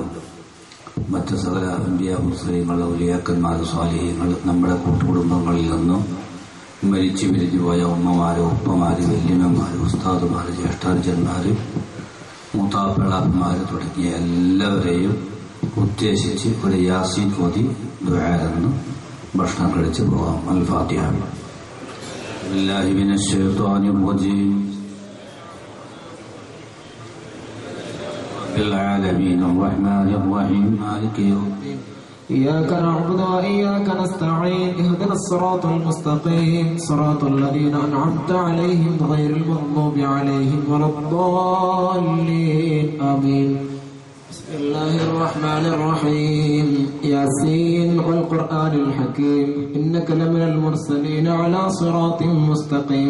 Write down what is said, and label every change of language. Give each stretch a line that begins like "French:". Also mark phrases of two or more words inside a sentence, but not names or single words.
Malayalam: മറ്റു സകല അമ്പിയ മുസ്ലിങ്ങൾ ഔലിയാക്കന്മാർ സ്വാലിഹീങ്ങൾ നമ്മുടെ കൂട്ടുകുടുംബങ്ങളിൽ നിന്നും മരിച്ചു പിരിഞ്ഞുപോയ ഉമ്മമാര് ഉപ്പമാര് വല്യമ്മമാര് ഉസ്താദുമാര് ജ്യേഷ്ഠാനുജന്മാര് മൂത്താപ്പിളാപ്പന്മാര് തുടങ്ങിയ എല്ലാവരെയും ഉദ്ദേശിച്ച് ഒരു യാസീൻ ഓതി ദുആന്ന് ഭക്ഷണം കഴിച്ച് പോകാം.
Arabic: الفاتحة. بالله من الشيطان الرجيم. رب العالمين الرحمن الرحيم مالك يوم الدين. إياك نعبد وإياك نستعين اهدنا الصراط المستقيم صراط الذين أنعمت عليهم غير المغضوب عليهم ولا الضالين آمين. بسم الله الرحمن الرحيم ياسين والقرآن الحكيم إنك لمن المرسلين على صراط مستقيم